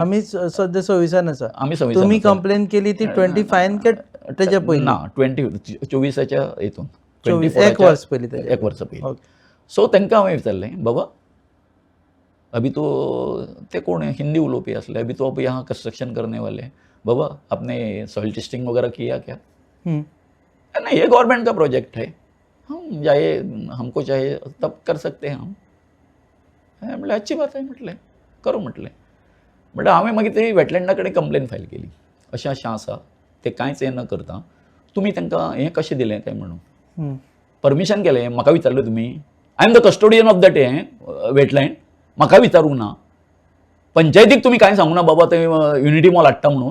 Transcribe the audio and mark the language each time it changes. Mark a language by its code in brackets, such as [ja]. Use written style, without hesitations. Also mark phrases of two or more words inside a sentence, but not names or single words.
[kok] आमी सद्या 26 आसा. आमी 26 तुम्ही कंप्लेन केली ती 25 के तेच्या पयलीं? ना, 24च्या हितून 1 वर्स पयलीं तेच्या. 1 वर्स पयलीं. सो तांकां हांवें विचारलें, बाबा [hi] अभी तो [kok] ते कोण हिंदी उलोवपी आसले, [hi] अभी तो अभी यहाँ कंस्ट्रक्शन करने वाले, बाबा आपने [en] soil testing [hi] वगैरह किया क्या? नहीं, ये गवर्नमेंट का प्रोजेक्ट है, हम चाहे हमको चाहे तब कर सकते हैं हम. [kok] म्हटलं [hi] अच्छी बात [kok] आहे, म्हटलं करू म्हटलं. म्हटलं हांवें मागीर ते वेटलँडा कडेन कंप्लेन फायल केली. अशें आसा ते कांयच हें न करता तुमी तांकां हें कशें दिलें काय म्हणून परमिशन केलें. म्हाका विचारलें तुमी, [en] I am the custodian of that [kok] हें वेटलँड, म्हाका विचारूंक ना. पंचायतीक तुमी कांय सांगूना बाबा ते युनिटी मॉल हाडटा म्हणून.